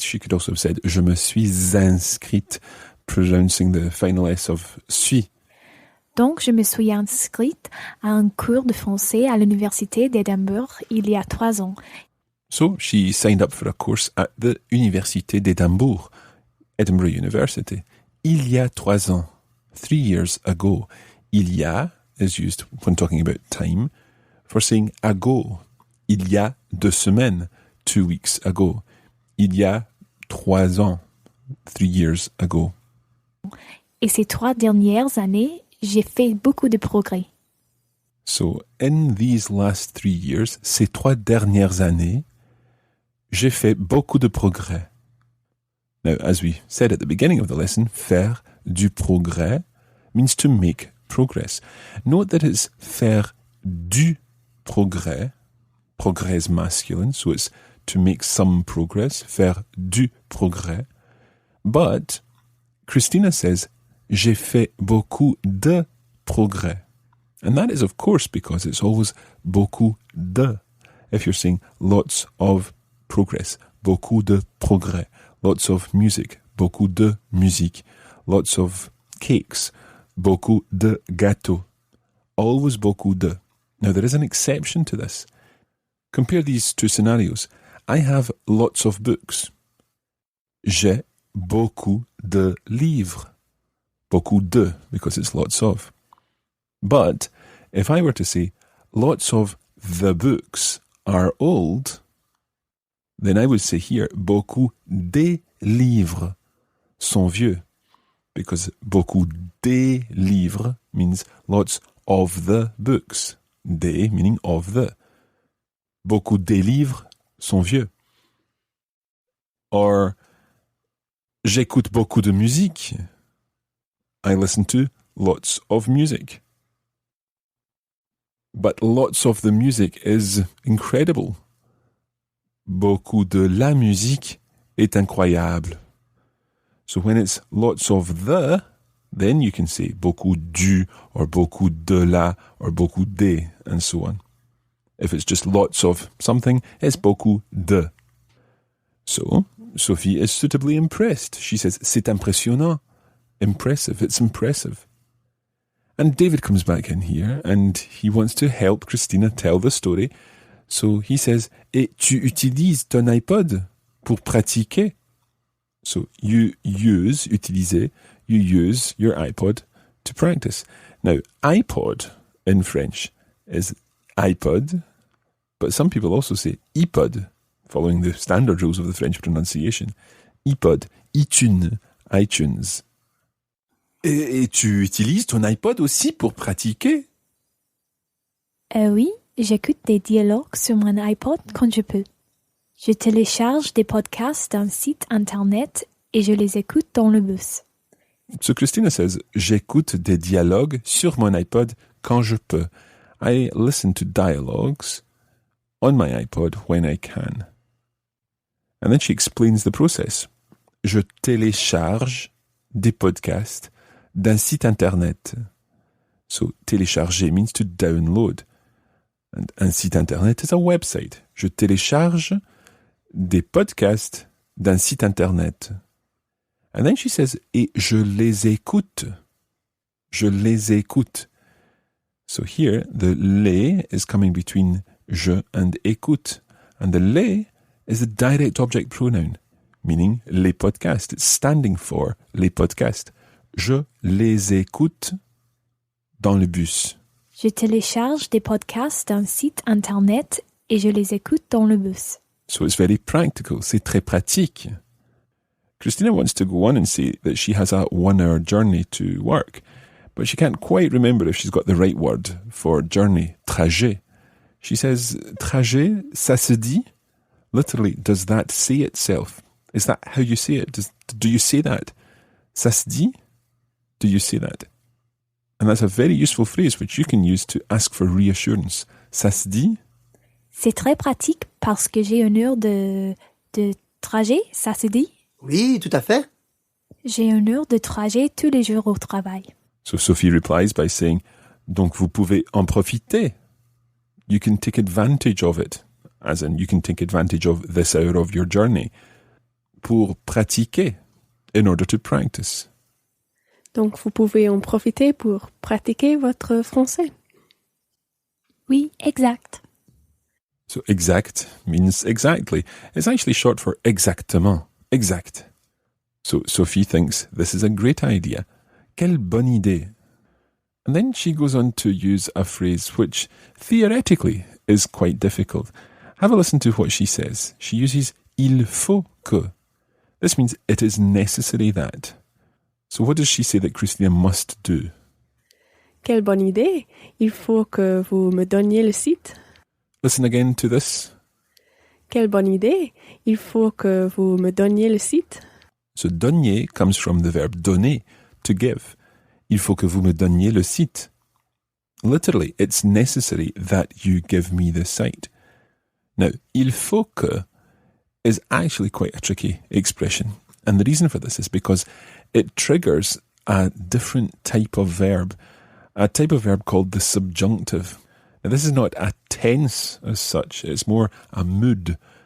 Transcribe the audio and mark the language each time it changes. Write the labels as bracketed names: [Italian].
[English] She could also have said, [French] je me suis inscrite, [English] pronouncing the final S of suis. [French] Donc, je me suis inscrite à un cours de français à l'université d'Édimbourg il y a 3 ans. [English] So she signed up for a course at the Université d'Édimbourg, Edinburgh University. [French] Il y a 3 ans, [English] 3 years ago. [French] Il y a [English] is used when talking about time for saying ago. [French] Il y a 2 semaines, [English] 2 weeks ago. [French] Il y a 3 ans, [English] 3 years ago. [French] Et ces 3 dernières années, j'ai fait beaucoup de progrès. [English] So, in these last 3 years, [French] ces 3 dernières années, j'ai fait beaucoup de progrès. [English] Now, as we said at the beginning of the lesson, [French] faire du progrès [English] means to make progress. Note that it's [French] faire du progrès. [English] Progrès is masculine, so it's to make some progress, [French] faire du progrès. [English] But Christina says, [French] j'ai fait beaucoup de progrès. [English] And that is, of course, because it's always [French] beaucoup de. [English] If you're saying lots of progress, [French] beaucoup de progrès, [English] lots of music, [French] beaucoup de musique, [English] lots of cakes, [French] beaucoup de gâteaux. Always beaucoup de. [English] Now, there is an exception to this. Compare these two scenarios. I have lots of books. [French] J'ai beaucoup de livres. Beaucoup de, [English] because it's lots of. But if I were to say, lots of the books are old, then I would say here, [French] beaucoup des livres sont vieux. [English] Because [French] beaucoup des livres [English] means lots of the books. Des meaning of the. [French] Beaucoup des livres sont vieux. Or, j'écoute beaucoup de musique. [English] I listen to lots of music. But lots of the music is incredible. [French] Beaucoup de la musique est incroyable. [English] So when it's lots of the, then you can say [French] beaucoup du, [English] or [French] beaucoup de la, [English] or [French] beaucoup des, [English] and so on. If it's just lots of something, it's [French] beaucoup de. [English] So, Sophie is suitably impressed. She says, [French] c'est impressionnant. [English] Impressive, it's impressive. And David comes back in here, and he wants to help Christina tell the story. So he says, [French] et tu utilises ton iPod pour pratiquer? [English] So you use, utiliser, you use your iPod to practice. Now, iPod in French is iPod, but some people also say iPod, following the standard rules of the French pronunciation. iPod, iTunes. [French] Et tu utilises ton iPod aussi pour pratiquer? Oui, j'écoute des dialogues sur mon iPod quand je peux. Je télécharge des podcasts d'un site internet et je les écoute dans le bus. [English] So Christina says, [French] j'écoute des dialogues sur mon iPod quand je peux. [English] I listen to dialogues on my iPod when I can. And then she explains the process. [French] Je télécharge des podcasts d'un site internet. [English] So télécharger means to download. And [French] un site internet [English] is a website. [French] Je télécharge des podcasts d'un site internet. [English] And then she says, [French] et je les écoute. Je les écoute. [English] So here, the les is coming between je and écoute. And the les is a direct object pronoun, meaning [French] les podcasts. [English] It's standing for [French] les podcasts. Je les écoute dans le bus. Je télécharge des podcasts d'un site internet et je les écoute dans le bus. [English] So it's very practical. [French] C'est très pratique. [English] Christina wants to go on and say that she has a 1-hour journey to work, but she can't quite remember if she's got the right word for journey, trajet. She says, trajet, [French] ça se dit? [English] Literally, does that say itself? Is that how you say it? Do you say that? [French] Ça se dit? [English] Do you say that? And that's a very useful phrase which you can use to ask for reassurance. [French] Ça se dit? C'est très pratique parce que j'ai 1 heure de trajet, ça se dit? Oui, tout à fait. J'ai 1 heure de trajet tous les jours au travail. [English] So Sophie replies by saying, [French] donc vous pouvez en profiter. [English] You can take advantage of it. As in, you can take advantage of this hour of your journey. [French] Pour pratiquer, [English] in order to practice. [French] Donc, vous pouvez en profiter pour pratiquer votre français. Oui, exact. [English] So exact means exactly. It's actually short for exactement. Exact. So Sophie thinks this is a great idea. [French] Quelle bonne idée. [English] And then she goes on to use a phrase which theoretically is quite difficult. Have a listen to what she says. She uses [French] il faut que. [English] This means it is necessary that. So what does she say that Christina must do? [French] Quelle bonne idée! Il faut que vous me donniez le site. [English] Listen again to this. [French] Quelle bonne idée! Il faut que vous me donniez le site. [English] So donner comes from the verb donner, to give. [French] Il faut que vous me donniez le site. [English] Literally, it's necessary that you give me the site. Now, [French] il faut que [English] is actually quite a tricky expression. And the reason for this is because it triggers a different type of verb, a type of verb called the subjunctive. Now, this is not a tense as such, it's more a mood.